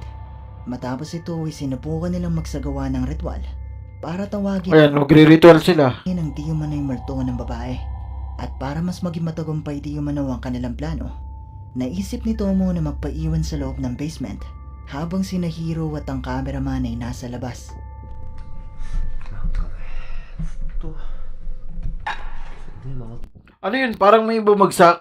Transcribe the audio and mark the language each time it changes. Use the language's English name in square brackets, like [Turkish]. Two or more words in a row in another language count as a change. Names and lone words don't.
[Filipino] Matapos ito ay sinubukan nilang magsagawa ng ritual para tawagin Ayan, magre-ritual sila. ang di umano'y multo ng babae. At para mas maging matagumpay di umano ang kanilang plano, naisip ni Tomo na magpaiwan sa loob ng basement habang sina Hiro at ang cameraman ay nasa labas. [Japanese] なんかねずっとね回っ [Filipino] Ano yun? Parang may bumagsak.